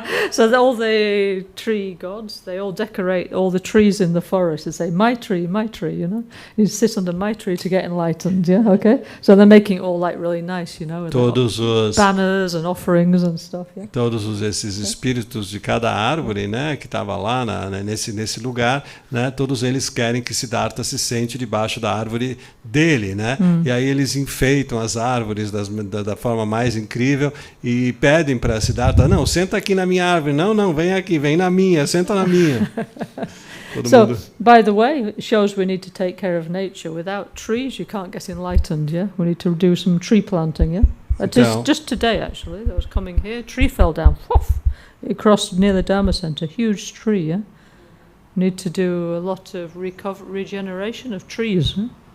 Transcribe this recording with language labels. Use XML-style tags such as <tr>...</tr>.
<en>So all the tree gods, they all decorate all the trees in the forest and say, my tree, you know? You sit under my tree to get enlightened, yeah, okay? So they're making it all like really nice, you know, with banners and offerings and stuff, yeah?</en> <pt>Todos esses espíritos de cada árvore, né, que estava lá nesse lugar, né, todos eles querem que Siddhartha se sente debaixo da árvore dele, né? E aí eles enfeitam as árvores da forma mais incrível e pedem para Siddhartha, não, senta aqui na minha árvore, não, vem aqui, vem na minha, senta na minha.</pt> <en>So, by the way, it shows we need to take care of nature. Without trees, you can't get enlightened, yeah? We need to do some tree planting, yeah? Just today, actually, I was coming here, tree fell down, whoof, it crossed near the Dharma Centre, huge tree, yeah? Need to do a lot of regeneration of trees, huh?</en>